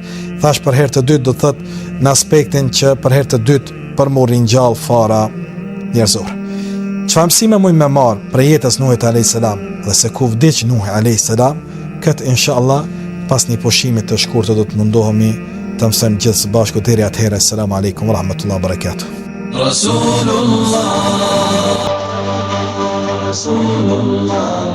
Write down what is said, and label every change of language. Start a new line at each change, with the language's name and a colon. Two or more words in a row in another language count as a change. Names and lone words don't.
Albanian: Thash për herë të dytë, do thot në aspektin që për herë të dytë për mu ringjall fara njerëzore. Çfarë mësime mund me marr për jetës Nuhit
Arabic: عليه السلام
Albanian: dhe se ku vdiq Nuhi
Arabic: عليه السلام,
Albanian: këtë inshallah pas një pushimi të shkurtër do të mundohemi të mësojmë gjithë së bashku deri atëherë.
Arabic: السلام عليكم ورحمة الله وبركاته. رسول الله، رسول الله,